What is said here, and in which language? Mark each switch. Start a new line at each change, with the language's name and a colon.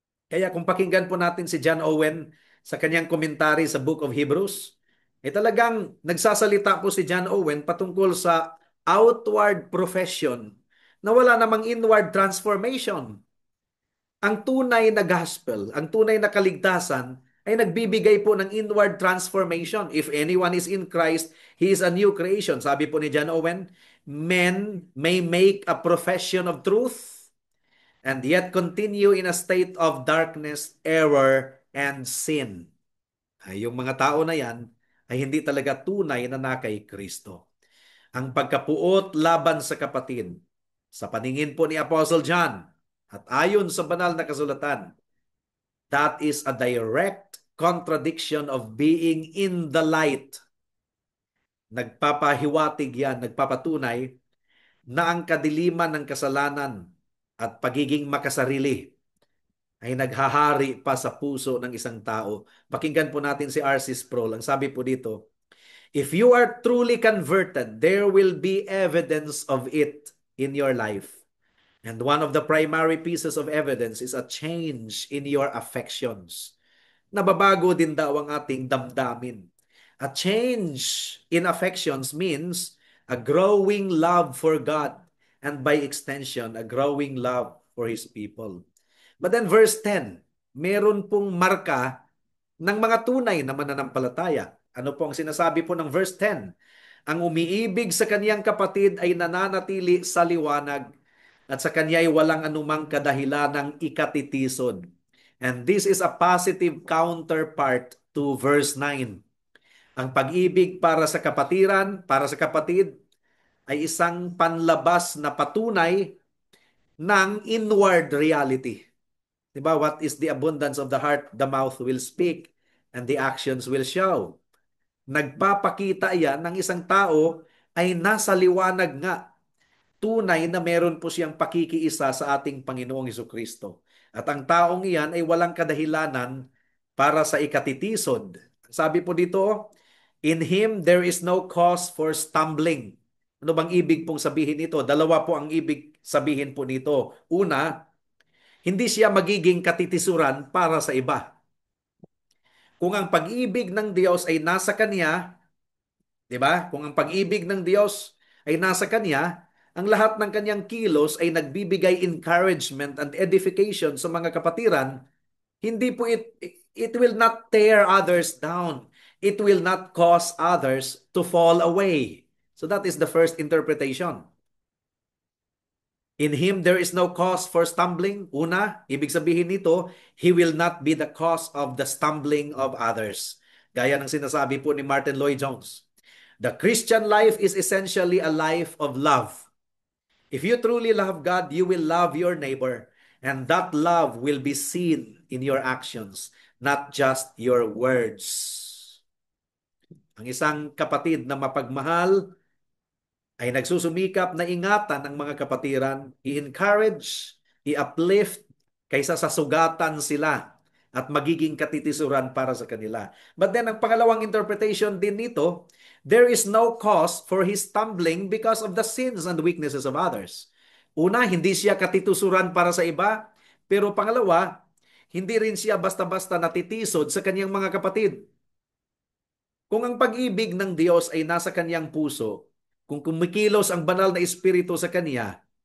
Filipino: Kaya kung pakinggan po natin si John Owen sa kanyang komentary sa Book of Hebrews, talagang nagsasalita po si John Owen patungkol sa outward profession na wala namang inward transformation. Ang tunay na gospel, ang tunay na kaligtasan ay nagbibigay po ng inward transformation.
English: If anyone is in Christ, he is a new creation.
Filipino: Sabi po ni John Owen,
English: men may make a profession of truth and yet continue in a state of darkness, error, and sin.
Filipino: Ay, yung mga tao na yan ay hindi talaga tunay na kay Kristo. Ang pagkapuot laban sa kapatid, sa paningin po ni Apostle John, at ayon sa banal na kasulatan,
English: that is a direct contradiction of being in the light.
Filipino: Nagpapahiwatig yan, nagpapatunay na ang kadiliman ng kasalanan at pagiging makasarili ay naghahari pa sa puso ng isang tao. Pakinggan po natin si R.C. Sproul. Ang sabi po dito,
English: if you are truly converted, there will be evidence of it in your life. And one of the primary pieces of evidence is a change in your affections.
Filipino: Nababago din daw ang ating damdamin.
English: A change in affections means a growing love for God and by extension, a growing love for His people. But then verse 10,
Filipino: meron pong marka ng mga tunay na mananampalataya. Ano po ang sinasabi po ng verse 10? Ang umiibig sa kaniyang kapatid ay nananatili sa liwanag at sa kanya ay walang anumang kadahilanang ikatitisod.
English: And this is a positive counterpart to verse 9.
Filipino: Ang pag-ibig para sa kapatiran, para sa kapatid, ay isang panlabas na patunay ng inward reality. Diba?
English: What is the abundance of the heart, the mouth will speak, and the actions will show.
Filipino: Nagpapakita yan ng isang tao ay nasa liwanag nga. Tunay na meron po siyang pakikiisa sa ating Panginoong Hesukristo. At ang taong iyan ay walang kadahilanan para sa ikatitisod. Sabi po dito,
English: in Him there is no cause for stumbling.
Filipino: Ano bang ibig pong sabihin nito? Dalawa po ang ibig sabihin po nito. Una, hindi siya magiging katitisuran para sa iba. Kung ang pag-ibig ng Diyos ay nasa Kanya, di ba? Kung ang pag-ibig ng Diyos ay nasa Kanya, ang lahat ng Kanyang kilos ay nagbibigay
English: encouragement and edification
Filipino: sa mga kapatiran, hindi po
English: it will not tear others down. It will not cause others to fall away. So that is the first interpretation. In Him there is no cause for stumbling.
Filipino: Una, ibig sabihin nito,
English: He will not be the cause of the stumbling of others.
Filipino: Gaya ng sinasabi po ni Martin Lloyd-Jones.
English: The Christian life is essentially a life of love. If you truly love God, you will love your neighbor. And that love will be seen in your actions, not just your words.
Filipino: Ang isang kapatid na mapagmahal ay nagsusumikap na ingatan ang mga kapatiran, i-encourage, i-uplift, kaysa sa sugatan sila at magiging katitisuran para sa kanila.
English: But then,
Filipino: ang pangalawang interpretation din nito,
English: there is no cause for his stumbling because of the sins and weaknesses of others.
Filipino: Una, hindi siya katitusuran para sa iba, pero pangalawa, hindi rin siya basta-basta natitisod sa kanyang mga kapatid. Kung ang pag-ibig ng Diyos ay nasa kanyang puso, kung kumikilos ang banal na espiritu sa kanya,